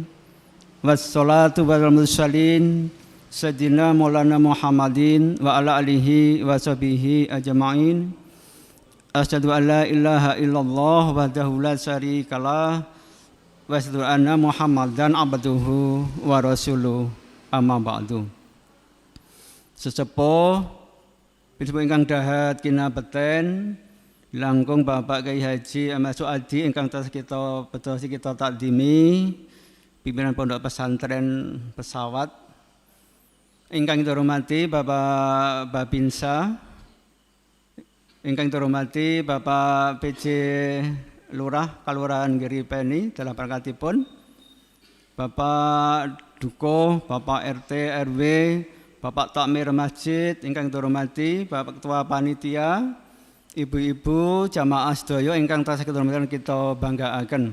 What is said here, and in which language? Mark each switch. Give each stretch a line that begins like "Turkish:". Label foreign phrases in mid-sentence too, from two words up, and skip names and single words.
Arabic: والصلاة والسلام على المرسلين سيدنا مولانا محمد وعلى آله وصحبه أجمعين. أشهد أن لا إله إلا الله وحده لا شريك له وأشهد أن محمدا عبده ورسوله أما بعد.
Javanese: Sesepuh Pintu ingkang dahat kinabeten langkung Bapak Kyai Haji Ahmad Suadi ingkang tansah kita bedosi kita takdimi pimpinan Pondok Pesantren Pesawat. Ingkang kita hormati Bapak Babinsa, ingkang kita hormati Bapak PJ Lurah Kalurahan Giripeni dalam perangkatipun, Bapak Duko, Bapak RT RW, Bapak Takmir Masjid, ingkang kita hormati Bapak Ketua Panitia, ibu-ibu jamaah sedaya ingkang tansah kita hormati kita banggaaken.